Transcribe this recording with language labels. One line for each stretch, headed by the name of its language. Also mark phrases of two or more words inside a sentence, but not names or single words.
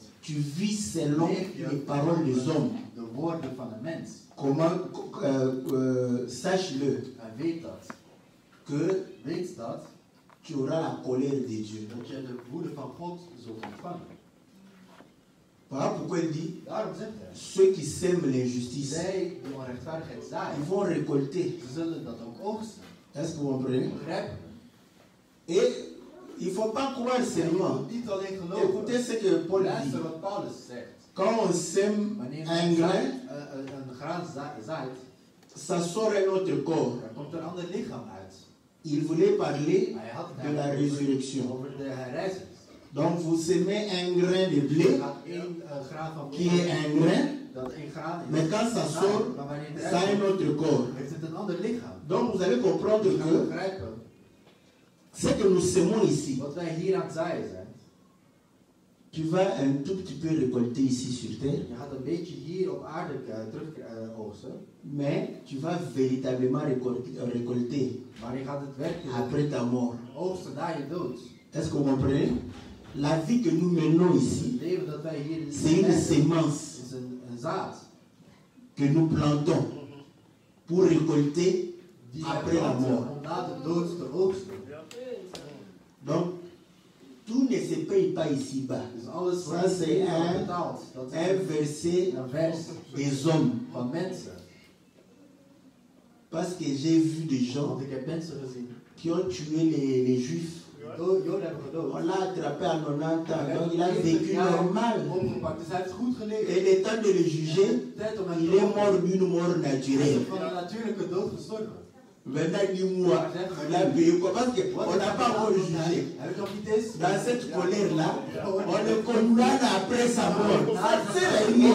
French: tu vis selon les paroles des hommes.
Dutch: de woorden van een mens.
French: Comment sache-le
Dutch: En weet dat.
French: que
Dutch: Weet dat,
French: tu auras la colère de Dieu.
Dutch: dat je de woede van God zult ontvangen.
French: Voilà pourquoi il dit
Dutch: Daarom zegt hij,
French: ceux qui sèment l'injustice,
Dutch: zij die onrechtvaardigheid
French: ils
Dutch: zaaien,
French: vont récolter.
Dutch: ze zullen dat ook oogsten.
French: Est-ce que vous comprenez?
Dutch: Begrijpen?
French: Et il ne faut pas croire
Dutch: Je
French: seulement.
Dutch: moet niet alleen
French: Écoutez
Dutch: geloven.
French: ce que Paul dit.
Dutch: Luister wat Paulus zegt.
French: Quand on sème
Dutch: Wanneer
French: un
Dutch: men
French: grain,
Dutch: een graan zaait,
French: ça sort un autre corps.
Dutch: er komt een ander lichaam uit.
French: Il voulait parler
Dutch: Hij had het
French: de la
Dutch: eigenlijk
French: résurrection.
Dutch: over de herrijzenis.
French: Donc vous semez un grain de
Dutch: Er
French: blé
Dutch: gaat één graan van
French: qui est un grain,
Dutch: dat één graan is.
French: mais quand ça sort,
Dutch: Maar wanneer het
French: ça a un
Dutch: eruit
French: autre corps.
Dutch: komt, heeft het een ander lichaam.
French: Donc vous allez comprendre
Dutch: Je gaat
French: que
Dutch: begrijpen
French: ce que nous semons ici,
Dutch: wat wij hier aan het zaaien zijn.
French: tu vas un tout petit peu récolter ici sur terre,
Dutch: Je gaat een beetje hier op aarde terug oogsten.
French: mais tu vas véritablement récolter
Dutch: Maar je gaat het werkelijk
French: après ta mort.
Dutch: oogsten na je dood.
French: Est-ce que vous comprenez? La vie que nous menons ici,
Dutch: Het leven dat wij hier
French: c'est une
Dutch: leiden
French: sémence
Dutch: is een zaad.
French: que nous plantons pour récolter
Dutch: Die
French: après
Dutch: wij
French: la
Dutch: planten
French: mort.
Dutch: om na de dood te oogsten.
French: Donc, tout ne se paye pas ici-bas.
Dutch: Dus alles
French: Ça,
Dutch: wordt
French: c'est
Dutch: hier
French: un-
Dutch: betaald. Dat is
French: Un verset
Dutch: een vers
French: des hommes.
Dutch: van mensen.
French: Parce que j'ai vu des gens
Dutch: Want ik heb mensen gezien
French: qui ont tué les juifs.
Dutch: die Joden hebben gedood.
French: On l'a attrapé à 90 ans, donc il a vécu normal.
Dutch: Opgepakt. Dus hij heeft goed geleefd.
French: Et le temps de le juger,
Dutch: Tijd om hem
French: il
Dutch: te
French: est
Dutch: oordelen.
French: mort d'une mort
Dutch: Hij is
French: naturelle.
Dutch: van een natuurlijke dood gestorven.
French: Maintenant, dis-moi, il a payé quoi? Parce qu'on n'a pas encore jugé.
Dutch: Heb je nog niet eens?
French: Dans cette colère-là, on le condamne après sa mort. Ça ne sert à rien.